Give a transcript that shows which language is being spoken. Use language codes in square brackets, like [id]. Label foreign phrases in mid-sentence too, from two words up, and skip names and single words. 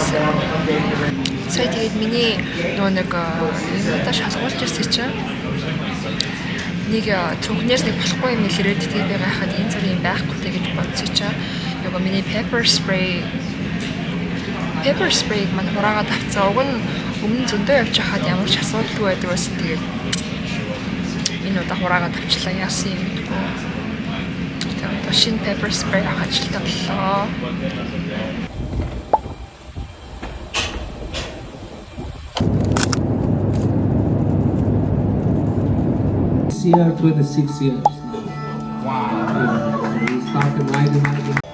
[mn] Сая тэгээд миний нөгөө нэг юмудаа шалгуулж ирсэн чинь нэг цүнхнээс нэг болохгүй юм хэлээд тэгээд би гайхаад энэ зүр юм байхгүй гэж бодсон чинь нөгөө миний [en] pepper spray [mn] маань хураагаад авцсан. Уг нь өмнө зөндөө явж хахад ямар ч асуудалгүй байдаг байсан. Тэгээд энэ удаа хураагаад авчлаа яасан юм гэдэггүй. Тэгээд шинэ [en] pepper spray [mn] авчихлаа боллоо. [en] Year, 26 years now. Wow. Yeah. We started riding.